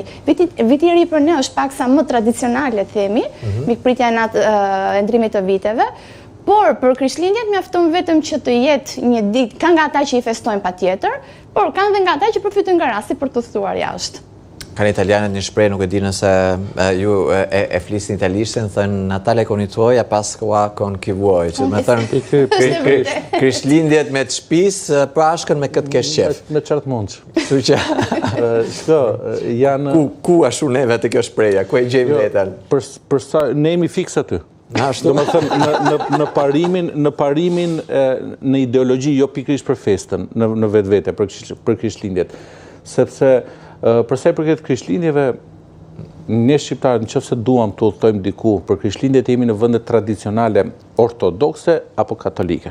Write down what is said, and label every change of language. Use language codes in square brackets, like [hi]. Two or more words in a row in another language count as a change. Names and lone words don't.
[sq] Viti i ri për ne është paksa më tradicionale, themi, mikpritja e natë e ndrimit të viteve, por për Krishtlindjet mjafton vetëm që të jetë një ditë, kanë nga ata që i festojnë patjetër, por kanë dhe nga ata që përfitojnë nga rasti për të udhëtuar jashtë. Kanë italianët një shprehje, nuk e di nëse ju e flisni italisht, thënë [it] Natale con i tuoi, a Pasqua con chi vuoi, [sq] që me thënë Krishtlindjet me të shtëpisë, Pashkën me këtë kesh qef. Me qartë mundsh. Kështu që shko, janë ku ashtu neve të kjo shprehja, ku e gjejmë veten? Për sa ne jemi fiks aty. Domethënë në parimin në ideologji, jo pikërisht për festën, në vetvete për Krishtlindjet, sepse përsa i përket Krishtlindjeve, ne shqiptarët nëse duam të udhtojmë diku për Krishtlindjet, jemi në vende tradicionale ortodokse apo katolike.